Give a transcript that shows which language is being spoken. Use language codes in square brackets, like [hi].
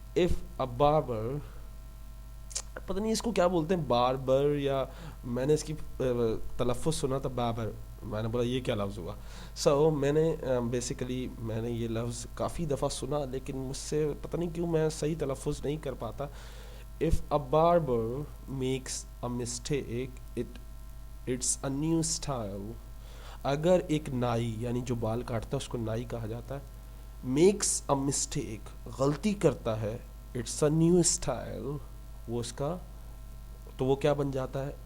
[en] if a barber, [ur] پتہ نہیں اس کو کیا بولتے ہیں، باربر، یا میں نے اس کی تلفظ سنا تھا بابر، میں نے بولا یہ کیا لفظ ہوا. سو میں نے بیسیکلی میں نے یہ لفظ کافی دفعہ سنا، لیکن مجھ سے پتہ نہیں کیوں میں صحیح تلفظ نہیں کر پاتا. [en] if a barber makes a mistake it's a new style. [ur] اگر ایک نائی یعنی جو بال کاٹتا ہے اس کو نائی کہا جاتا ہے، [en] makes a mistake [ur] غلطی کرتا ہے، [en] it's a new style, [ur] وہ اس کا تو وہ کیا بن جاتا ہے.